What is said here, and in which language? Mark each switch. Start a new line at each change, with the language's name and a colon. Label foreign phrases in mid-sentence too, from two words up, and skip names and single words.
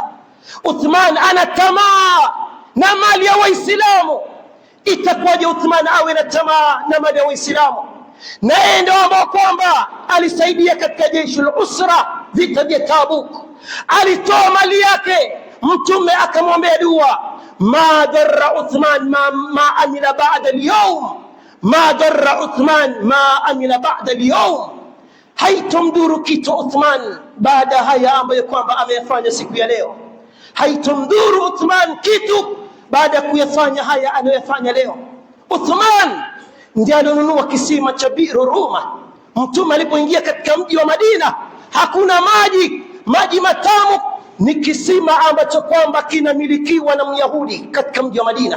Swahili: Uthman ana tamaa na mali ya Waislamu. Itakuwaje Uthman awe na tamaa na mali ya Waislamu? Na yeye ndio ambao kwamba alisaidia katika jeshi la usra, vita vya Tabuk. Alitoa mali yake, mtume akamwombea dua:
Arabic: ما ضر عثمان ما عمل بعد اليوم، ما ضر عثمان ما عمل بعد اليوم.
Swahili: Haitomdhuru kitu Uthman baada haya ambayo kwamba ameyafanya siku ya leo. Haitomdhuru Uthman kitu baada ya kuyafanya haya anayofanya leo. Uthman ndiye alionunua kisima cha Bi'r Ruma. Mtume alipoingia katika mji wa Madina hakuna maji matamu, ni kisima ambacho kwamba kinamilikiwa na Myahudi katika mji wa Madina.